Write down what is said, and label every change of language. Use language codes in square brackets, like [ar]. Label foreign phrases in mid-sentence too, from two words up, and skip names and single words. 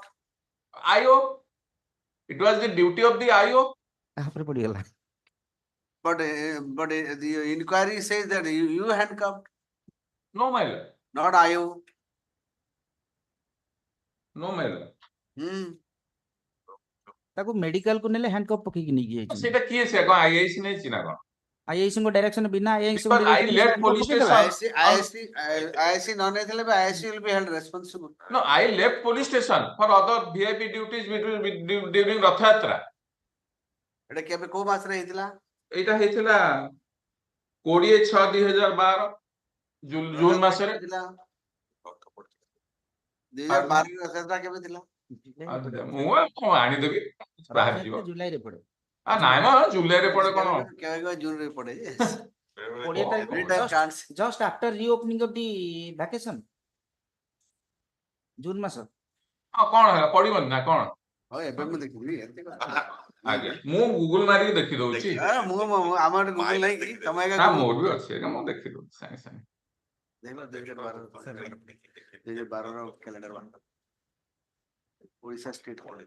[en] IO. It was the duty of the IO. But the inquiry says that you handcuffed, No, my lord. not IO. No, my lord. [or] ତାକୁ ମେଡିକାଲ କୁ ନେଲେ ହ୍ୟାଣ୍ଡକପ୍ ପକେଇକି ନେଇକି ଯାଇଛନ୍ତି। ସେଇଟା କିଏ ସେ କଣ IAC ନେଇଛି ନା କଣ? IAC ଙ୍କ ଡାଇରେକ୍ସନ ବିନା IAC ଙ୍କ [en] Because I direction left handcuff police [or] ପକେଇଦେଲା। [en] station. IAC non IAC will be held responsible. No, I left police station for other VIP duties during Rath Yatra. [or] ଏଟା କେବେ କୋଉ ମାସରେ ହେଇଥିଲା? ଏଇଟା ହେଇଥିଲା 20/6/2012 ଜୁନ ମାସରେ। 2012 ରେ ରଥଯାତ୍ରା କେବେ ଥିଲା? ମୁଁ କଣ ଆଣିଦେବି ବାହାରି ଯିବ। ଜୁଲାଇରେ ପଡେ। ନାଇଁ ମ ଜୁଲାଇରେ ପଡେ କଣ? କେବେ ଜୁନରେ ପଡେ? [en] 20 ତାରିଖ just after reopening of the vacation. [or] ଜୁନ ମାସ। କଣ ହେଲା ପଡିବନି ନା କଣ? ହଉ ଏବେ ମୁଁ ଦେଖିବି ଏତେ କଥା। ଆଜ୍ଞା ମୁଁ ଗୁଗୁଲ ମାରିକି ଦେଖି ଦଉଛି। ଆମର ଗୁଗୁଲ ନାହିଁ କି ତମେ ନା ମୋର ବି ଅଛି ଆଜ୍ଞା ମୁଁ ଦେଖି ଦଉଛି ସାଙ୍ଗେ ସାଙ୍ଗେ। ଦେଖିଲ 2012 ର କ୍ୟାଲେଣ୍ଡର ବାହାର ଓଡ଼ିଶା ଷ୍ଟେଟ